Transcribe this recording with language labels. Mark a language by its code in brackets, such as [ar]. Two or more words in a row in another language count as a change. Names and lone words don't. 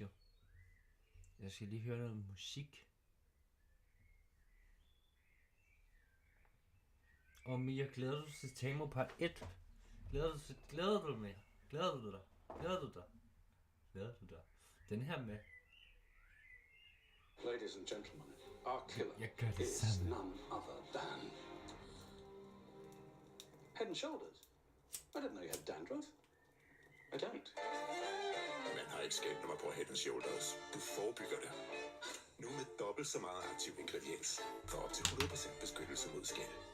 [da] Jeg skal lige høre noget musik. Og Mia, glæder du til Tamo part 1? Glæder du dig? Glæder du dig? Den her med. [en] Ladies and gentlemen, our killer is none other than Head and Shoulders. I didn't know you had dandruff. I don't. [da] Man har ikke skændt mig på Head and Shoulders. Du forebygger det. Nu med dobbelt så meget aktiv ingrediens. For op til 100% beskyttelse mod skæld.